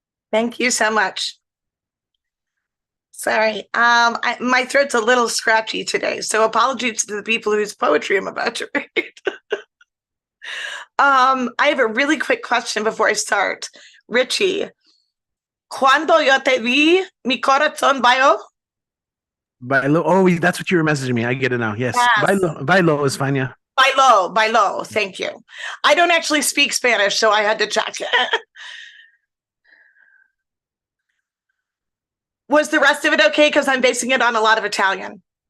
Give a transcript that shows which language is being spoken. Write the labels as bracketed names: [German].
[English] Thank you so much. Sorry, my throat's a little scratchy today, so apologies to the people whose poetry I'm about to read. I have a really quick question before I start. [Spanish] Richie, cuando yo te vi, mi corazón bailó. Bailo. [English] Oh, that's what you were messaging me. I get it now. Yes. Yes. Bailo is fine. Yeah. Bailó. Thank you. I don't actually speak Spanish, so I had to check. Was the rest of it okay? Because I'm basing it on a lot of Italian.